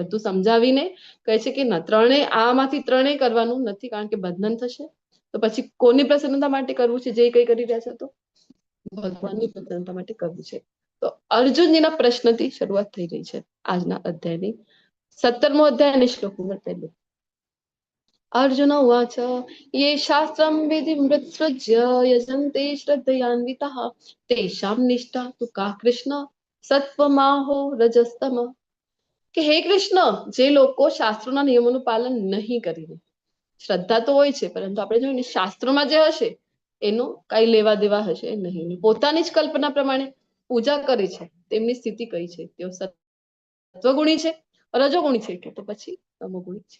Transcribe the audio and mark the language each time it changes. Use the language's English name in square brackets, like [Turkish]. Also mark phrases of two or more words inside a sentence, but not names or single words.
[Gujarati] બધું સમજાવીને કહે છે કે ના, આમાંથી ત્રણેય કરવાનું નથી, કારણ કે બંધન થશે. તો પછી કોની પ્રસન્નતા માટે કરવું છે? જે કંઈ કરી રહ્યા છે તો ભગવાનની પ્રસન્નતા માટે કરવું છે. તો અર્જુનજીના પ્રશ્નથી શરૂઆત થઈ રહી છે આજના અધ્યાયની. 17મો અધ્યાય અને શ્લોક નંબર 1. [Sanskrit] अर्जुन उवाच ये शास्त्रं विधिमुत्सृज्य यजन्ते श्रद्धयान्विताः तेषां निष्ठा तु का कृष्ण सत्वमाहो रजस्तम. [Gujarati] કે હે કૃષ્ણ, જે લોકો શાસ્ત્રોના નિયમોનું પાલન નહીં કરીને, શ્રદ્ધા તો હોય છે પરંતુ આપણે જોઈએ ને શાસ્ત્રોમાં જે હશે એનું કઈ લેવા દેવા હશે નહીં, પોતાની જ કલ્પના પ્રમાણે પૂજા કરે છે, તેમની સ્થિતિ કઈ છે? તેઓ સત્વગુણી છે, રજોગુણી છે કે તો પછી તમોગુણી છે?